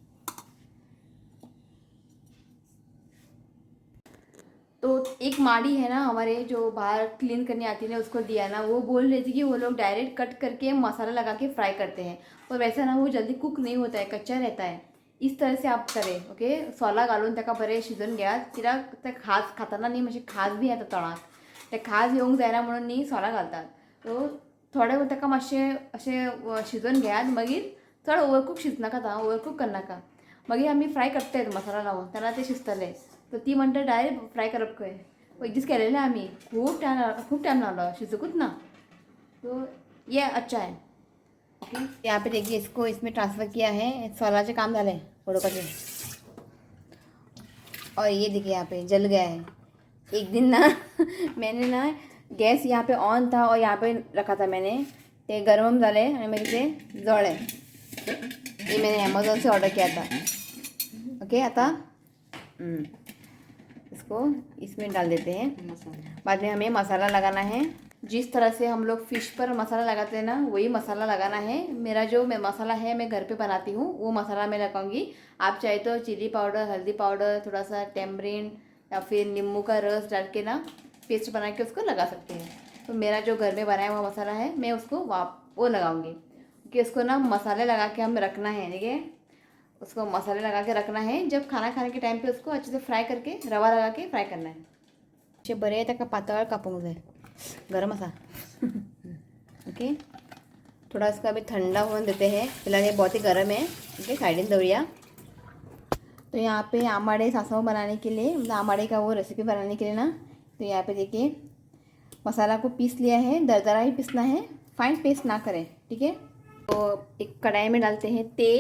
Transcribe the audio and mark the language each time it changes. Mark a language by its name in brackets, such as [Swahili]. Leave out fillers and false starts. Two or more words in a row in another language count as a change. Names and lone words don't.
[Hindi] तो एक माड़ी है ना हमारे जो बाहर क्लीन करने आती है ना, उसको दिया ना, वो बोल रही थी कि वो लोग [English] direct cut [Hindi] करके मसाला लगा के फ्राई करते हैं, और वैसा ना वो जल्दी कुक नहीं होता है, कच्चा रहता है। इस तरह से आप करें। [Konkani] ओके, सोला घालून ताका बरें शिजून घ्या। कित्याक ते खास खाताना न्ही मातशें खाज बी येता तोंडाक, ते खाज येवंक जायना म्हणून न्ही सोला घालतात। तो थोडे ताका मातशें अशें शिजोवन घेयात, मागीर चड ओवरकूक शिजनाका, ओवरकूक करनाका। मागीर आमी फ्राय करतात मसाला लावून, तेन्ना ते शिजतले। तो ती म्हणटा [English] direct fry [Konkani] करप खंय। एक दीस केलेलें आमी, खूब टायम लागलो, शिजूकूच ना। [Hindi] तो ये अच्छा है। ओके, यहाँ पे देखिए इसको इसमें ट्रांसफ़र किया है। [Konkani] सोलाचे काम झाले उडोवपाचे, [Hindi] और ये देखिए यहाँ पे जल गया है। एक दिन ना मैंने ना गैस यहाँ पे ऑन था और यहाँ पे रखा था मैंने, [Konkani] ते गरम झाले [Hindi] और मेरे से [Konkani] जळे। [Hindi] ये मैंने अमेज़ोन से ऑर्डर किया था। ओके, आता इसको इसमें डाल देते हैं। बाद में हमें मसाला लगाना है। जिस तरह से हम लोग फ़िश पर मसाला लगाते हैं ना, वही मसाला लगाना है। मेरा जो मसाला है मैं घर पे बनाती हूँ, वो मसाला मैं लगाऊंगी। आप चाहे तो [English] chili powder, [Hindi] हल्दी पाउडर, थोड़ा सा टेम्परिन या फिर नींबू का रस डाल के ना पेस्ट बना के उसको लगा सकते हैं। तो मेरा जो घर में बनाया हुआ मसाला है मैं उसको वो लगाऊंगी, क्योंकि उसको ना मसाले लगा के हमें रखना है। ठीक है, उसको मसाले लगा के रखना है। जब खाना खाने के टाइम पे उसको अच्छे से फ्राई करके रवा लगा के फ्राय करना है। [Konkani] असे बरे ताका पातळ कापूंक जाय, गरम असा। [Hindi] ओके, थोड़ा इसको अभी ठंडा होने देते हैं, फिलहाल ये बहुत ही गर्म है। ओके, साइड दौड़िया। तो यहाँ पे आमाड़े सासव बनाने के लिए, मतलब आमाड़े का वो रेसिपी बनाने के लिए ना, तो यहाँ पे देखिए मसाला को पीस लिया है। दरदरा ही पीसना है, [English] fine paste [Hindi] ना करें। ठीक है, तो एक कढ़ाई में डालते हैं तेल।